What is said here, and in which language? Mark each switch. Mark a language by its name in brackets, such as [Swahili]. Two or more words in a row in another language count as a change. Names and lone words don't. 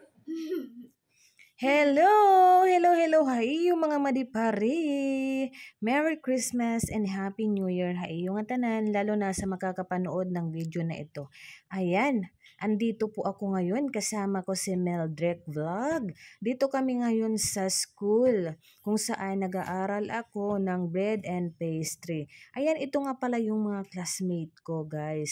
[English] Hello! Hello, hello! [Waray] Hayo mga madipari! [English] Merry Christmas and Happy New Year! [Waray] Hayo nga tanan, [Filipino] lalo na sa makakapanood ng video na ito. Ayan, andito po ako ngayon, kasama ko si Meldrek Vlog. Dito kami ngayon sa school, kung saan nag-aaral ako ng [English] bread and pastry. [Filipino] Ayan, ito nga pala yung mga classmate ko, guys.